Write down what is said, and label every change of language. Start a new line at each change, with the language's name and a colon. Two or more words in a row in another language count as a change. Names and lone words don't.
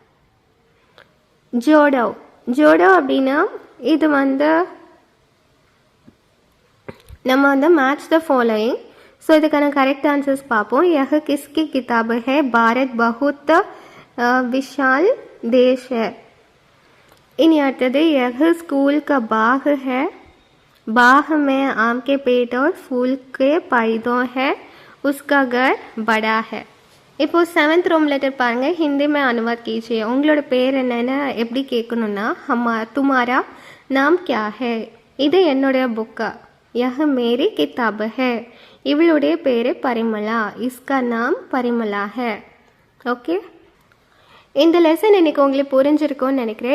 Hindi: जोड़ो, जोड़ो
Tamil: அப்படின்னா இது வந்து நம்ம வந்து
English: match the following.
Tamil: ஸோ இதுக்கான
English: correct answers
Tamil: பார்ப்போம்.
Hindi: यह किसकी किताब है, भारत बहुत विशाल देश है. इनी அடுத்தது यह स्कूल का बाग है, बाग में आम के पेड़ और फूल के पौधे हैं, उसका घर बड़ा है.
Tamil: இப்போ 7th
English: Rome letter
Tamil: பாருங்கள்.
Hindi: हिंदी में अनुवाद कीजिए.
Tamil: உங்களோட பேர் என்னென்னு எப்படி கேட்கணுன்னா
Hindi: तुम्हारा नाम क्या है.
Tamil: இது என்னுடைய புக்கா.
Hindi: यह मेरी किताब है.
Tamil: இவளுடைய பேர் பரிமலா.
Hindi: इसका नाम परिमला है.
Tamil: ஓகே, இந்த லெசன் இன்றைக்கி உங்களுக்கு புரிஞ்சிருக்கும்னு நினைக்கிறேன்.